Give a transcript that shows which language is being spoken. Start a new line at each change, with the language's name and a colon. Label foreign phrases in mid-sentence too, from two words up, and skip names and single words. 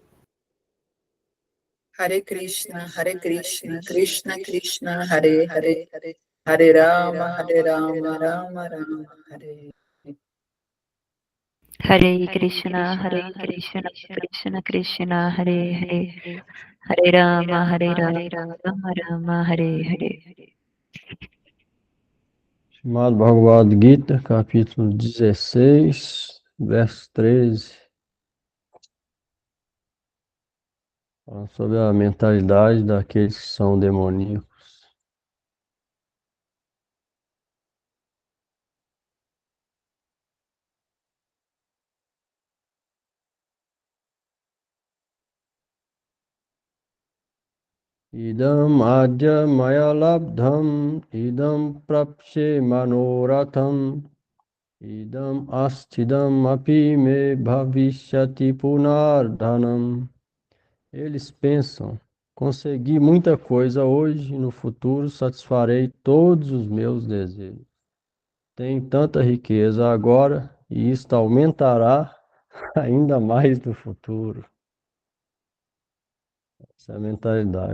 Sanskrit: हरे कृष्ण, कृष्ण कृष्ण, हरे हरे, हरे राम, राम राम, हरे. हरे कृष्ण, कृष्ण कृष्ण, हरे हरे, हरे राम, राम राम, हरे हरे.
Portuguese: Chamado Bhagavad Gita, capítulo 16, verso 13. Falando sobre a mentalidade daqueles que são demoníacos.
Sanskrit: इदम् अद्य मया लब्धम्, इदम् प्राप्स्ये मनोरथम्, इदम् अस्तीदम् अपि मे भविष्यति पुनर्धनम्.
Portuguese: Eles pensam, consegui muita coisa hoje e no futuro satisfarei todos os meus desejos. Tenho tanta riqueza agora e isto aumentará ainda mais no futuro. Essa é a mentalidade.